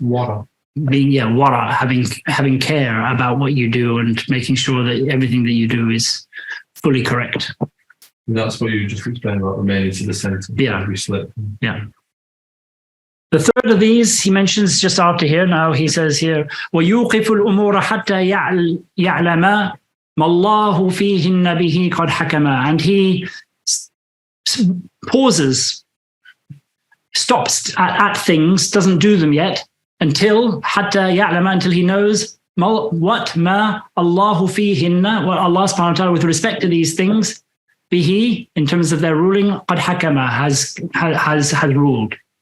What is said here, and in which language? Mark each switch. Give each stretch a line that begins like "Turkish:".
English: Wara. Wara, having care about what you do and making sure that everything that you do is fully correct. And that's what you just explained about remaining to the center. Yeah. Every slip. Yeah. The third of these he mentions just after here.
Arabic: Now he says here, وَيُوقِفُ الْأُمُورَ حَتَّى يَعْلَمَا مَا اللَّهُ فِيهِنَّ بِهِ قَدْ حَكَمَا.
English: And he pauses, stops at things, doesn't do them yet, until
Arabic: حَتَّى يَعْلَمَا,
English: until he knows what
Arabic: مَا اللَّهُ فِيهِنَّ,
English: what Allah subhanahu wa ta'ala with respect to these things, bihi, in terms of their ruling,
Arabic: قَدْ حَكَمَا,
English: has ruled.